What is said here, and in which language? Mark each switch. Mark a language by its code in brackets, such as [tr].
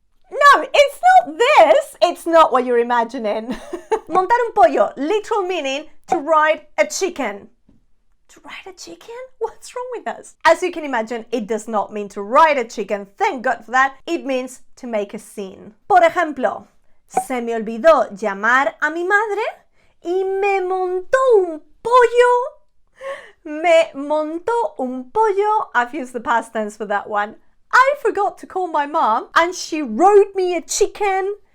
[en] No, it's not this. It's not what you're imagining. [es] Montar un pollo, [en] literal meaning to ride a chicken. To ride a chicken? What's wrong with us? As you can imagine, it does not mean to ride a chicken. Thank God for that. It means to make a scene. [es] Por ejemplo, se me olvidó llamar a mi madre y me montó un pollo. Me montó un pollo. [en] I've used the past tense for that one. I forgot to call my mom and she rode me a chicken.